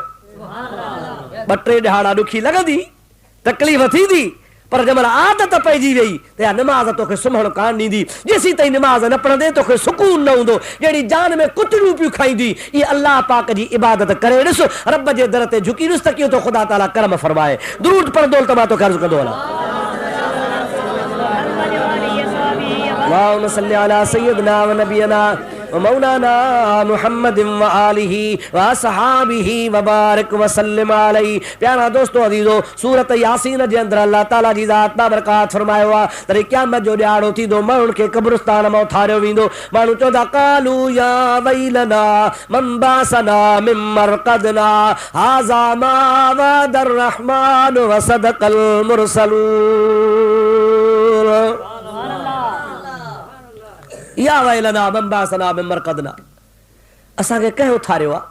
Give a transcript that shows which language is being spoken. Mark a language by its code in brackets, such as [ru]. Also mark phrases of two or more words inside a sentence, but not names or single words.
[sd] ॿ टे ॾिहाड़ा ॾुखी लॻंदी, तकलीफ़ थींदी, पर जंहिं महिल आदत पइजी वई त इहा नमाज़ तोखे सुम्हणु कान ॾींदी। जेसीं ताईं नमाज़ न पढ़ंदे तोखे सुकून न हूंदो। जहिड़ी जान में कुतरियूं पियूं खाईंदी, इहा अल्लाह पाक जी इबादत करे ॾिस, रब जे दर ते झुकी ॾिस त कीअं तो ख़ुदा ताला करम फरमाए। दुरूद पढ़ंदो त मां तोखे अर्ज़ कंदो हलां। [ar] اللهم صل على سيدنا ونبينا ومولانا محمد وآله وأصحابه وبارك وسلم عليه. [sd] प्यारा दोस्तों अज़ीज़ो, सूरत यासीन जे अंदरि अल्लाह ताला जी ज़ात बाबरकात फरमायो आहे त क़यामत जो ॾियारो थींदो, माण्हुनि खे क़ब्रिस्तान मां उथारियो वेंदो। माण्हू चवंदा [ar] قالوا يا ويلنا من بعثنا من مرقدنا هذا ما وعد الرحمن وصدق المرسلون. يا ويلنا من بعثنا من مرقدنا, [sd] असांखे कंहिं उथारियो आहे?